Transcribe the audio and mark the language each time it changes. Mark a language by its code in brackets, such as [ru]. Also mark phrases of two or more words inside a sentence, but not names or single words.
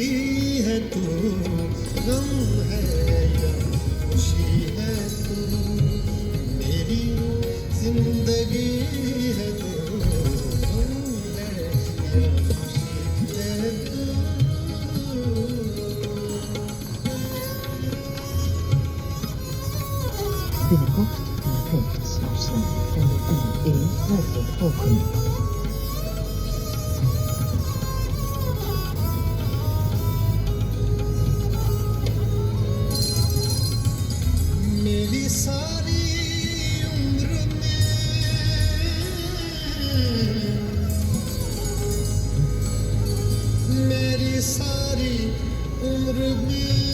[hi] है तू, गम है या खुशी है तू, मेरी जिंदगी है तू, गम है या खुशी है तू। [nl] Binnenkort naar rechtsafstand en de N1 verder volgen. [hi] मेरी सारी उम्र में, मेरी सारी उम्र में,